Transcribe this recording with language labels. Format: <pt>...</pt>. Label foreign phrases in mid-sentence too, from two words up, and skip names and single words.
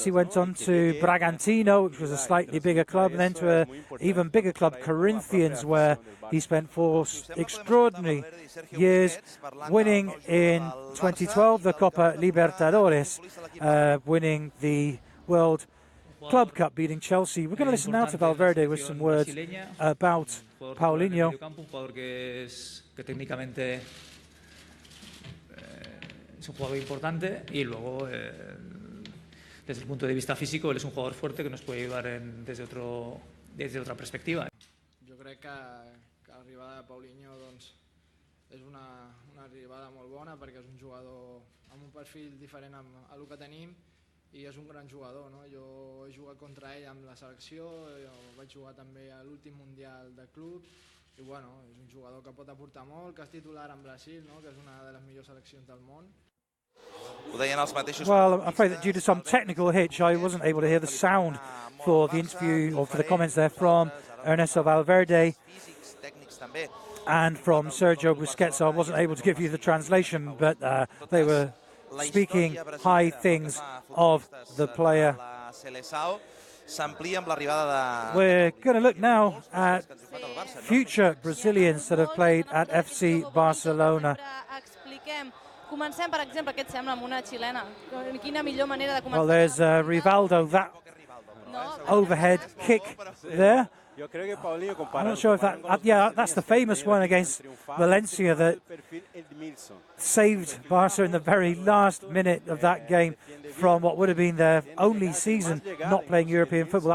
<en>He went on to Bragantino, which was a slightly bigger club, and then to an even bigger club, Corinthians, where he spent 4 extraordinary years, winning in 2012 the Copa Libertadores, winning the World Club Cup, beating Chelsea. We're going to listen now to Valverde with some words about Puallinho.</en> <es>Es un jugador importante y luego desde el punto de vista físico él es un jugador fuerte que nos puede ayudar desde otra perspectiva.</es> <ca>Jo crec que l'arribada de Puallinho doncs, és una arribada molt bona perquè és un jugador amb un perfil diferent a el que tenim i és un gran jugador, no? Jo he jugat contra ell amb la selecció, vaig jugar també a l'últim Mundial de club i bueno, és un jugador que pot aportar molt, que és titular en Brasil, no? Que és una de les millors seleccions del món.</ca> <en>Well, I'm afraid that due to some technical hitch, I wasn't able to hear the sound for the interview or for the comments there from Ernesto Valverde and from Sergio Busquets. I wasn't able to give you the translation, but they were speaking high things of the player. We're going to look now at future Brazilians that have played at FC Barcelona.</en> <ca>Comencem, per exemple, què et sembla amb una xilena? Quina millor manera de començar?</ca> <en>Well, there's Rivaldo, that overhead kick there. I'm not sure if that... yeah, that's the famous one against Valencia that saved Barca in the very last minute of that game from what would have been their only season not playing European football.</en>